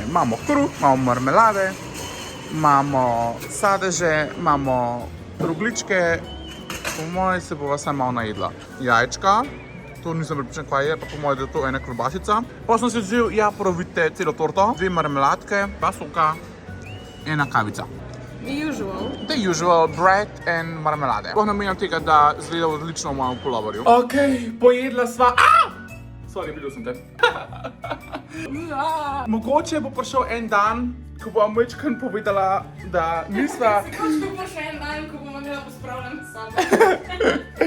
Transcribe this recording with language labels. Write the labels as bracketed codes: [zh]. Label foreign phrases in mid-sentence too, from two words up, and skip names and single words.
[sl] Imamo kruh, imamo marmelade, imamo sadeže, imamo rogličke, po moje se bova vsaj malo najedla. Jajčka, to nisem pripričan kaj je, pa po moje da je to ena klobasica. Pa sem si vzel, ja, pravite celo torto, 2 marmeladke, 2 soka, 1 kavica. [en] The usual bread and marmelade. [sl] Sploh namenjam tega, da zgleda odlično v mojem puloverju. Ok, pojedla sva. Sorry, videl sem te. Mogoče bo prišel en dan, ko bom večkrat povedala, da nisva... Kako bo še en dan, ko bomo imela pospravljeno sobo?